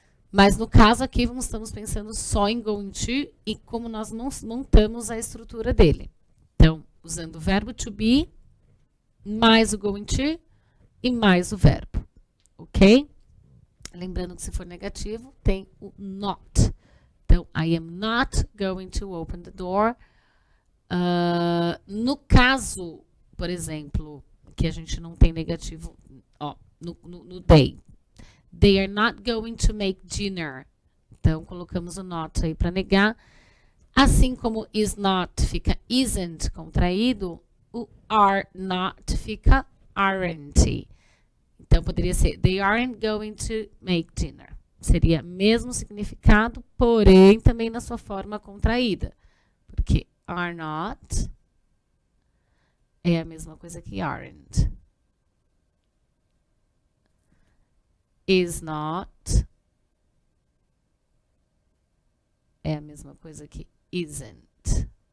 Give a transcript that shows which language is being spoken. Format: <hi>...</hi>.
<pt>Mas no caso aqui, estamos pensando só em going to e como nós não montamos a estrutura dele. Então, usando o verbo to be, mais o going to e mais o verbo, ok? Lembrando que se for negativo, tem o not.</pt> <en>Então, I am not going to open the door.</en> <pt>No caso, por exemplo, que a gente não tem negativo, ó, no they.</pt> <en>They are not going to make dinner.</en> <pt>Então, colocamos o not aí para negar. Assim como is not fica isn't contraído, o are not fica aren't. Então, poderia ser</pt> <en>they aren't going to make dinner.</en> <pt>Seria mesmo significado, porém também na sua forma contraída. Porque are not é a mesma coisa que aren't. Is not é a mesma coisa que isn't.</pt>